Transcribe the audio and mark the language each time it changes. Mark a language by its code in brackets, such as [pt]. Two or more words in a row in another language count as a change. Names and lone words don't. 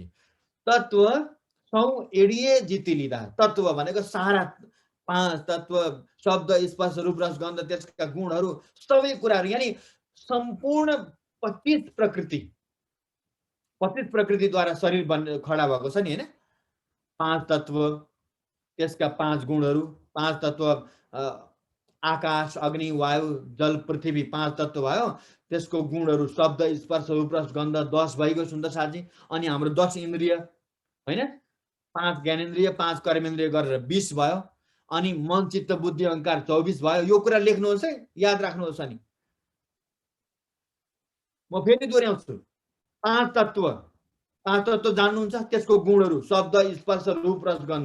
[ne] तत्व सौ एडिए जिति लिँदा, तत्व भनेको सारा 5 तत्व, शब्द स्पर्श रूप रस गन्ध त्यसका गुणहरू सबै कुराहरू, यानी सम्पूर्ण 25 प्रकृतिद्वारा शरीर खडा भएको छ नि हैन। 5 तत्व, त्यसका 5 गुणहरू, 5 तत्व आकाश अग्नि वायु जल पृथ्वी 5 तत्व भयो, त्यसको गुणहरू शब्द स्पर्श रूप रस गन्ध 10 भइगयो सुन्दर साथजी। अनि हाम्रो 10 इन्द्रिय हैन, 5 ज्ञानेन्द्रिय 5 कर्मेन्द्रिय गरेर 20 भयो। अनि मन चित्त बुद्धि अहंकार 24 भयो। यो कुरा लेख्नुहोस् है, याद राख्नुहोस्। अनि म फेरि दोहोऱ्याउँछु, 5 तत्व जान्नुहुन्छ, त्यसको गुणहरू शब्द स्पर्श रूप रस गन्ध।